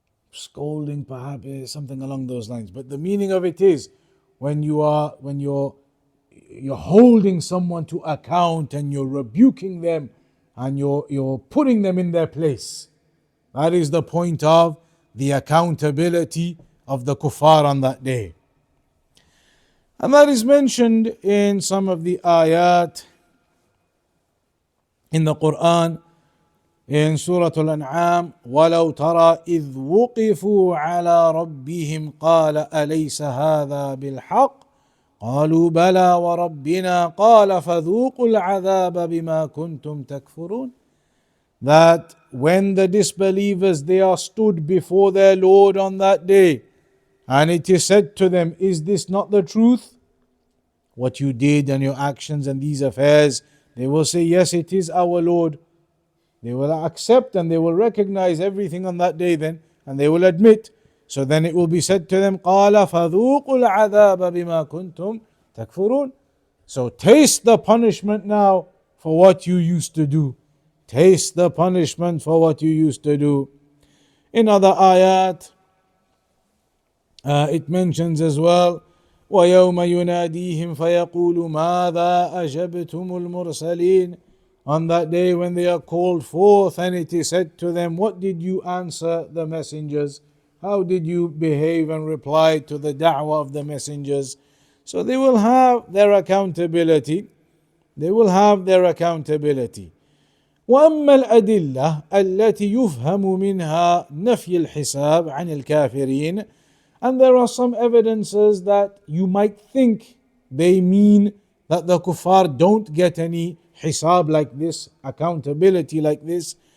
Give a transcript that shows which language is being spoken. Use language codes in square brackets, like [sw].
[en] Scolding, perhaps, something along those lines. But the meaning of it is when you're holding someone to account and you're rebuking them and you're putting them in their place. That is the point of the accountability of the kuffar on that day. And that is mentioned in some of the ayat in the Quran. [ar] In Surah Al-An'am, وَلَوْ تَرَى إِذْ وُقِفُوا عَلَى رَبِّهِمْ قَالَ أَلَيْسَ هَذَا بِالْحَقِّ قَالُوا بَلَى وَرَبِّنَا قَالَ فَذُوقُوا الْعَذَابَ بِمَا كُنْتُمْ تَكْفُرُونَ. [en] That when the disbelievers, they are stood before their Lord on that day, and it is said to them, is this not the truth? What you did and your actions and these affairs, they will say, yes, it is our Lord. They will accept and they will recognize everything on that day then, and they will admit. So then it will be said to them, [ar] قَالَ فَذُوقُوا الْعَذَابَ بِمَا كُنْتُمْ تَكْفُرُونَ. [en] So taste the punishment now for what you used to do. Taste the punishment for what you used to do. In other ayat, it mentions as well, [ar] وَيَوْمَ يُنَادِيهِمْ فَيَقُولُ مَاذَا أَجَبْتُمُ الْمُرْسَلِينَ. [en] On that day when they are called forth and it is said to them, what did you answer the messengers? How did you behave and reply to the da'wah of the messengers? So they will have their accountability. They will have their accountability. [ar] وأما الأدلة التي يفهم منها نفي الحساب عن الكافرين. [en] And there are some evidences that you might think they mean that the kuffar don't get any hisab like this, accountability like this.